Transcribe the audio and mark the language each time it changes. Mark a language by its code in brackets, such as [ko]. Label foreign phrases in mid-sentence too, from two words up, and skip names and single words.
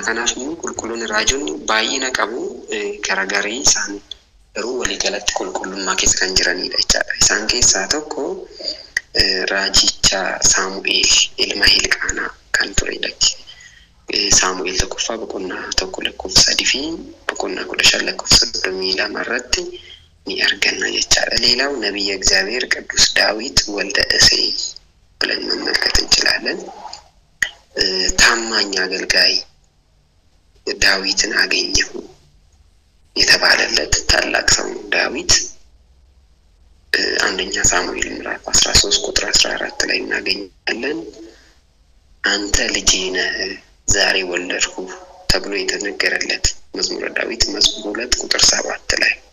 [om] Kanaaf immoo qulqulloonni raajonni baay'ina qabu. Garagarii isaan garuu waliigalatti qulqullummaa keessa kan jiranidha jechaadha. Isaan keessaa tokko raajicha Saamu'eel ilma Hilqaanaa kan turedha. Saamu'eel 1:1-3 fi 15:32 irratti ni arganna jechaadha. [am] Leelaው ነብየ እግዚአብሔር ቅዱስ ዳዊት ወልደ እሴይ ብለን መመልከት እንችላለን። ታማኝ አገልጋይ ዳዊትን አገኘሁ የተባለለት ታላቅ ሰው ዳዊት አንደኛ ሳሙኤል ምዕራፍ 13:14 ላይ እናገኛለን። አንተ ልጄ ነህ ዛሬ ወለድኩ ተብሎ የተነገረለት መዝሙረ ዳዊት መዝሙር 2:7 ላይ